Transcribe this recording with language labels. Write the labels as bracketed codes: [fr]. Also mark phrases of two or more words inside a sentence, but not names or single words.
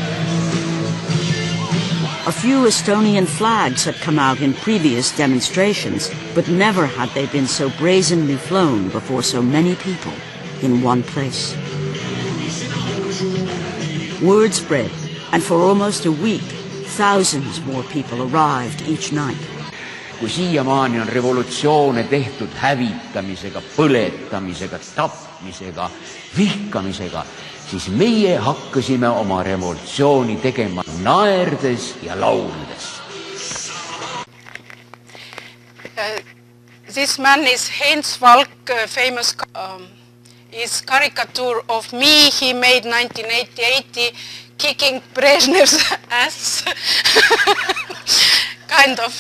[en] A few Estonian flags had come out in previous demonstrations, but never had they been so brazenly flown before so many people in one place. Word spread, and for almost a week, thousands more people arrived each night. [et] Kui siiamaani on revolutsioone tehtud hävitamisega, põletamisega, tapmisega, vihkamisega, siis meie hakkasime oma revolutsiooni tegema naerdes ja lauldes. [en] This man is Heinz Valk, famous is caricature of me he made 1980 kicking Brezhnev's ass. Kind of.